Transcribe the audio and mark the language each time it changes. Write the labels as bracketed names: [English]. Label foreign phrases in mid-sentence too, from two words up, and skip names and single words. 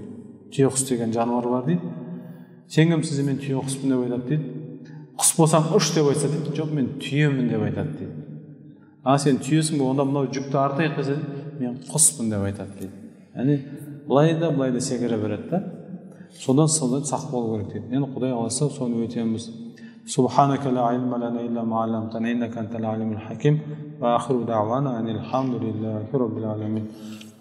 [Kazakh] Түйеқұс деген жануар бар дейді. Сен кімсіз, мен түйеқұспын деп айтады дейді. Құс болсам ұш деп айтса дейді, жоқ мен түйемін деп айтады дейді. Сен түйесің бе, онда мынау жүкті артайық десе, мен құспын деп айтады дейді. Яғни былай да секіре береді да. Содан сақ болу керек дейді. Енді Құдай қаласа соны өтеміз. [Arabic] سبحانك لا علم لنا إلا ما علمتنا إنك أنت العليم الحكيم. وآخر دعوانا أن الحمد لله رب العالمين.